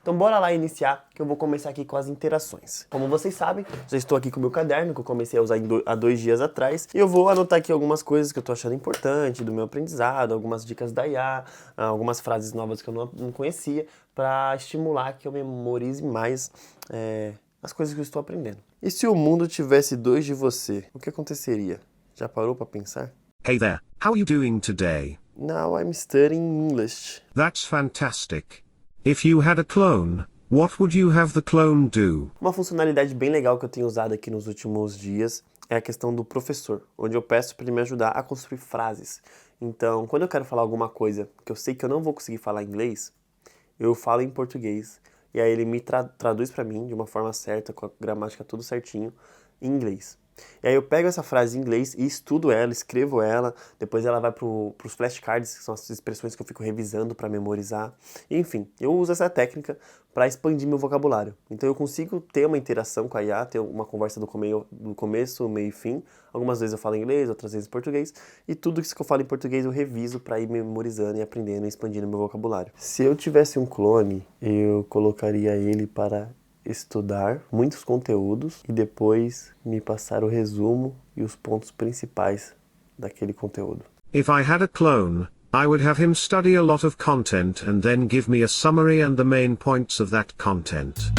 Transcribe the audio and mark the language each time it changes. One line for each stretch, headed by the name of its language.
Portuguese: Então bora lá iniciar, que eu vou começar aqui com as interações. Como vocês sabem, já estou aqui com o meu caderno, que eu comecei a usar há 2 dias atrás, e eu vou anotar aqui algumas coisas que eu tô achando importante do meu aprendizado, algumas dicas da IA, algumas frases novas que eu não conhecia, para estimular que eu memorize mais as coisas que eu estou aprendendo. E se o mundo tivesse 2 de você, o que aconteceria? Já parou para pensar?
English: Hey there, how are you doing today? Now I'm studying English. That's fantastic. If you had a clone, what would you have the clone do?
Portuguese: Uma funcionalidade bem legal que eu tenho usado aqui nos últimos dias é a questão do professor, onde eu peço para ele me ajudar a construir frases. Então, quando eu quero falar alguma coisa que eu sei que eu não vou conseguir falar em inglês, eu falo em português. E aí ele me traduz para mim de uma forma certa, com a gramática tudo certinho, em inglês. E aí eu pego essa frase em inglês e estudo ela, escrevo ela, depois ela vai pros flashcards, que são as expressões que eu fico revisando para memorizar. E, enfim, eu uso essa técnica para expandir meu vocabulário. Então eu consigo ter uma interação com a IA, ter uma conversa do começo, meio e fim. Algumas vezes eu falo em inglês, outras vezes em português. E tudo isso que eu falo em português eu reviso para ir memorizando e aprendendo e expandindo meu vocabulário. Se eu tivesse um clone, eu colocaria ele para estudar muitos conteúdos e depois me passar o resumo e os pontos principais daquele conteúdo.
English: If I had a clone, I would have him study a lot of content and then give me a summary and the main points of that content.